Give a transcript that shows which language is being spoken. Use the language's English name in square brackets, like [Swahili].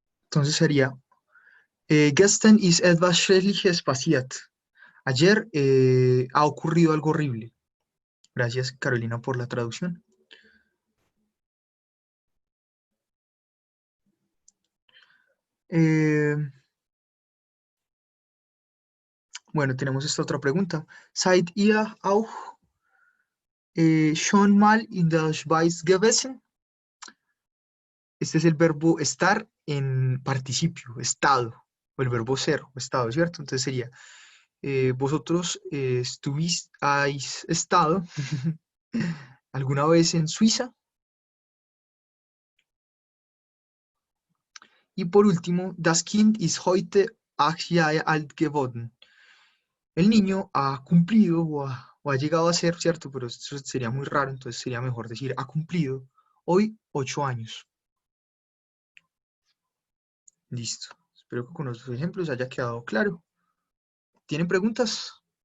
[Spanish] Entonces sería, [German] gestern ist etwas Schreckliches passiert. [Spanish] Ayer ha ocurrido algo horrible. Gracias, Carolina, por la traducción. Eh, bueno, tenemos esta otra pregunta. [German] ¿Seid ihr auch schon mal in der Schweiz gewesen? [Spanish] Este es el verbo estar en participio, estado, o el verbo ser, o estado, ¿cierto? Entonces sería, vosotros habéis estado alguna vez en Suiza. Y por último, [German] das Kind ist heute 8 Jahre alt geworden. [Spanish] El niño ha cumplido o ha llegado a ser, ¿cierto? Pero eso sería muy raro, entonces sería mejor decir ha cumplido hoy 8 años. Listo. Espero que con los ejemplos haya quedado claro. ¿Tienen preguntas?